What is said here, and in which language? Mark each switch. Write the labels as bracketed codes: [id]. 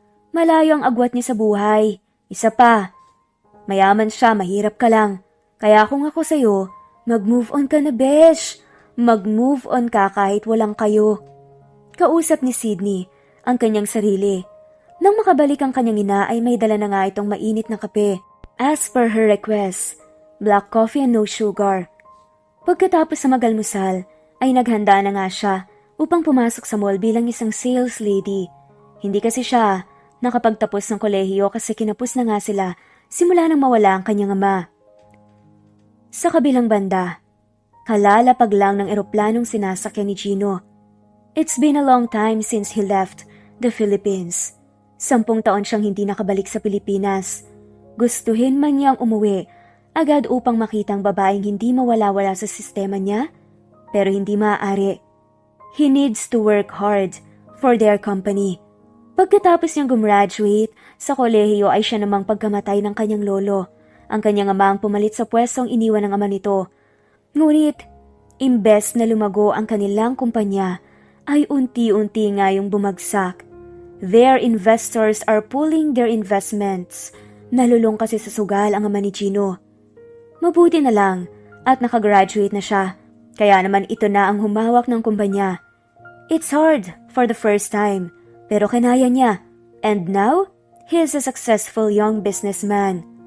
[tl] Malayo ang agwat niya sa buhay. Isa pa, mayaman siya, mahirap ka lang. Kaya kung ako sa'yo, mag-move on ka na, besh. Mag-move on ka kahit walang kayo. Kausap ni Sydney ang kanyang sarili. Nang makabalik ang kanyang ina ay may dala na nga itong mainit na kape. [en] As per her request, black coffee and no sugar. [tl] Pagkatapos sa magalmusal, ay naghanda na nga siya upang pumasok sa mall bilang isang sales lady. Hindi kasi siya nakapagtapos ng kolehiyo kasi kinapos na nga sila simula nang mawala ang kanyang ama. Sa kabilang banda, kalalapag lang ng eroplanong sinasakyan ni Gino. [en] It's been a long time since he left the Philippines. [tl] 10 taon siyang hindi nakabalik sa Pilipinas. Gustuhin man niyang umuwi agad upang makita ang babaeng hindi mawala-wala sa sistema niya, pero hindi maaari. [en] He needs to work hard for their company. [tl] Pagkatapos niyang gumraduate sa kolehiyo ay siya namang pagkamatay ng kanyang lolo. Ang kanyang ama ang pumalit sa pwestong iniwan ng ama nito. Ngunit, imbes na lumago ang kanilang kumpanya, ay unti-unti nga yung bumagsak. [en] Their investors are pulling their investments. [tl] Nalulong kasi sa sugal ang ama ni Gino. Mabuti na lang at nakagraduate na siya, kaya naman ito na ang humawak ng kumpanya. [en] It's hard for the first time, [tl] pero kinaya niya. [en] And now, he is a successful young businessman.